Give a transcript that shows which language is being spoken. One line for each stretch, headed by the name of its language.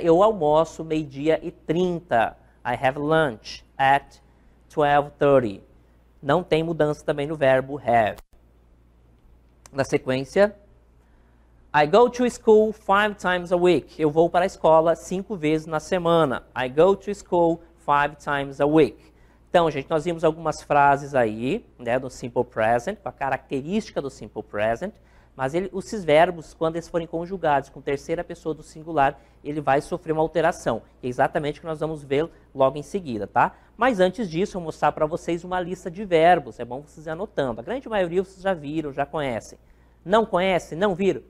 Portuguese: Eu almoço 12:30.
English: I have lunch at 12:30.
Portuguese: Não tem mudança também no verbo have. Na sequência,
English: I go to school 5 times a week.
Portuguese: Eu vou para a escola 5 vezes na semana.
English: I go to school 5 times a week.
Portuguese: Então, gente, nós vimos algumas frases aí, né, do simple present, com a característica do simple present, mas esses verbos, quando eles forem conjugados com terceira pessoa do singular, ele vai sofrer uma alteração. É exatamente o que nós vamos ver logo em seguida, tá? Mas antes disso, eu vou mostrar para vocês uma lista de verbos. É bom vocês ir anotando. A grande maioria vocês já viram, já conhecem. Não conhece? Não viram?